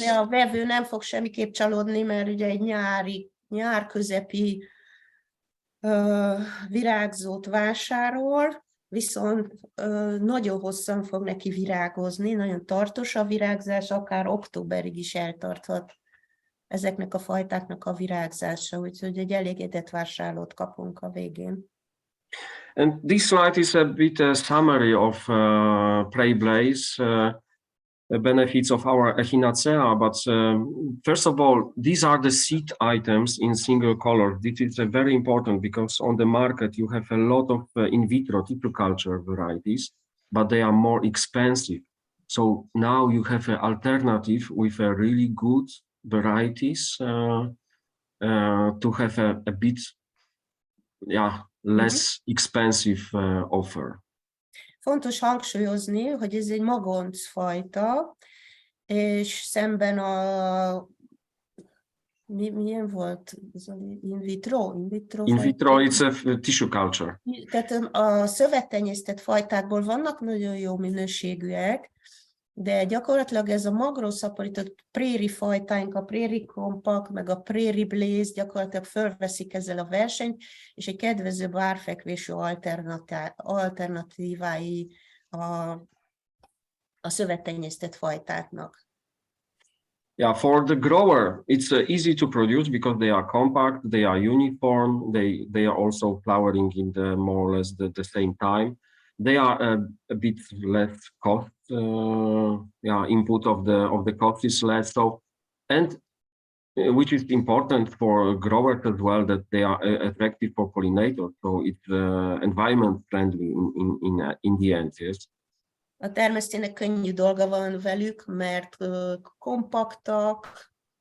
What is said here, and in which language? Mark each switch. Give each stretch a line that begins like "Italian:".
Hungarian: De a vevő nem fog semmiképp csalódni, mert ugye egy nyár közepi virágzót vásárol, viszont nagyon hosszan fog neki virágozni, nagyon tartós a virágzás, akár októberig is eltarthat ezeknek a fajtáknak a virágzása, úgyhogy egy elégedett vásárlót kapunk a végén.
English: And this slide is a bit a summary of Prairie Blaze benefits of our Echinacea, but first of all, these are the seed items in single color. This is very important because on the market you have a lot of in vitro culture varieties, but they are more expensive. So now you have an alternative with a really good varieties to have a bit less expensive offer.
Hungarian: Fontos hangsúlyozni, hogy ez egy magoncfajta, és szemben milyen volt? In vitro?
English: In vitro, it's a tissue culture.
Hungarian: Tehát a szövettenyésztett fajtákból vannak nagyon jó minőségűek, de gyakorlatilag ez a magroszaporított préri fajtáink, a préri compact, meg a préri blaze gyakorlatilag fölveszik ezzel a versenyt, és egy kedvezőbb árfekvésű alternatívái a szövettenyésztett fajtáknak.
English: Yeah, for the grower, it's easy to produce because they are compact, they are uniform, they are also flowering in the more or less the same time. They are a bit less cost. Input of the cost is less. So, and which is important for growers as well, that they are attractive for pollinators. So it's environment friendly in the end. Yes.
Hungarian: A termesztőnek könnyű dolga van velük, mert kompaktak,